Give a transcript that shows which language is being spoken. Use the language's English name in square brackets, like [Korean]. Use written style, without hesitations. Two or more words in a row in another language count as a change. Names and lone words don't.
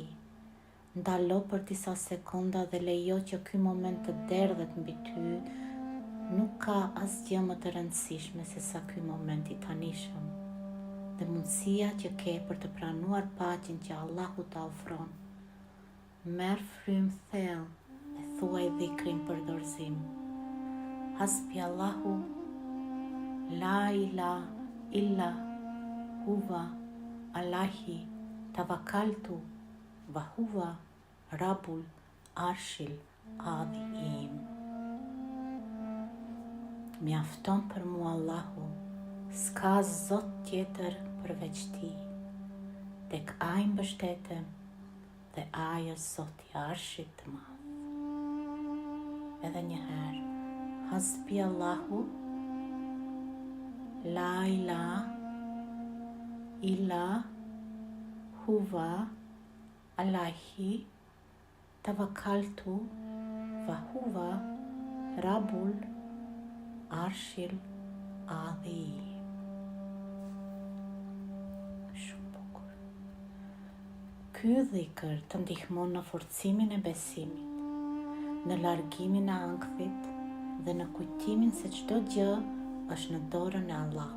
[Albanian] Ndalo për disa sekonda dhe lejo që ky moment të derdhet mbi ty. Nuk ka asgjë më të rëndësishme se sa ky moment i tanishëm dhe mundësia që ke për të pranuar paqen që Allahu ta ofron. Merr frymë thellë dhe thuaj dhikrin për dorëzim. [Arabic] حسبي الله لا إله إلا هو عليه توكلت وهو رب العرش العظيم. [Albanian] Mjafton për mua Allahu, s'ka zot tjetër përveç Ti. Tek Ai mbështetem dhe Ai është Zoti i Arshit të Madh. Edhe një herë, [Arabic] حسبي الله لا إله إلا هو عليه توكلت وهو رب العرش العظيم. [Albanian] Shumë bukur. Ky dhikr të ndihmon në forcimin e besimit, në largimin e ankthit dhe në kujtimin se çdo gjë është në dorën e Allahut.